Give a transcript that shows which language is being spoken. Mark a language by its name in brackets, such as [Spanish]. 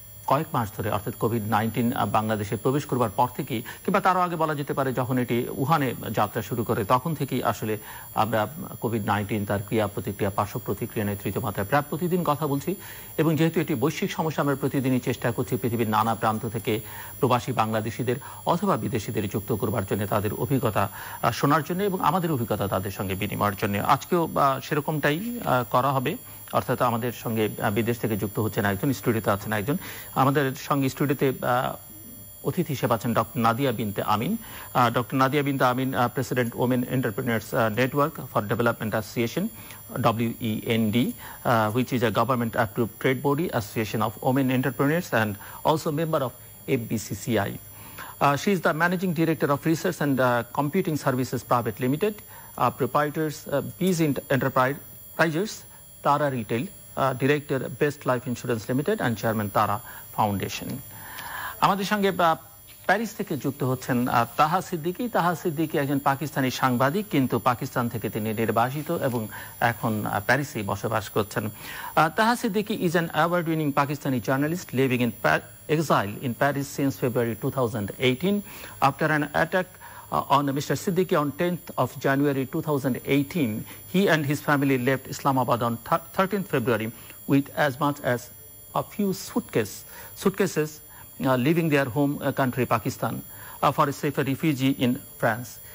[Bangla] কয়েক মাস ধরে অর্থাৎ কোভিড-19 বাংলাদেশে প্রবেশ করবার পর থেকেই কিংবা তারও আগে বলা যেতে পারে যখন এটি উহানে যাত্রা শুরু করে তখন থেকেই আসলে আমরা কোভিড-19 তার ক্রিয়া প্রতিক্রিয়া, পার্শ্ব প্রতিক্রিয়া নিয়ে তৃতীয় মাত্রায় প্রায় প্রতিদিন কথা বলছি এবং যেহেতু এটি বৈশ্বিক সমস্যা আমরা প্রতিদিনই চেষ্টা করছি পৃথিবীর নানা প্রান্ত থেকে প্রবাসী বাংলাদেশিদের অথবা বিদেশিদের যুক্ত করবার জন্য, তাদের অভিজ্ঞতা শোনার জন্য এবং আমাদের অভিজ্ঞতা তাদের সঙ্গে বিনিময়ের জন্য। আজকেও সেরকমটাই করা হবে, অর্থাৎ আমাদের সঙ্গে বিদেশ থেকে যুক্ত হচ্ছেন একজন, স্টুডিওতে আছেন একজন। আমাদের সঙ্গে স্টুডিওতে অতিথি হিসেবে আছেন ডক্টর নাদিয়া বিনতে আমিন। [English] Doctor Nadia Binte Amin, president women entrepreneurs network for development association, WEND, which is a government approved trade body association of women entrepreneurs and also member of FBCCI. She is the managing director of Research and Computing Services Private Limited, proprietors Bees Enterprises, Tara Retail, Director Best Life Insurance Limited and Chairman Tara Foundation. [Bangla] আমাদের সঙ্গে Paris থেকে যুক্ত হচ্ছেন তাহা সিদ্দিকী। তাহা সিদ্দিকী একজন পাকিস্তানি সাংবাদিক, কিন্তু পাকিস্তান থেকে তিনি নির্বাসিত এবং এখন প্যারিসেই বসবাস করছেন। [English] Taha Siddiqui is an award-winning Pakistani journalist living in exile in Paris since February 2018 after an attack on Mr. Siddiqui on 10th of January 2018. He and his family left Islamabad on 13th February with as much as a few suitcases, leaving their home country Pakistan for a safer refugee in France.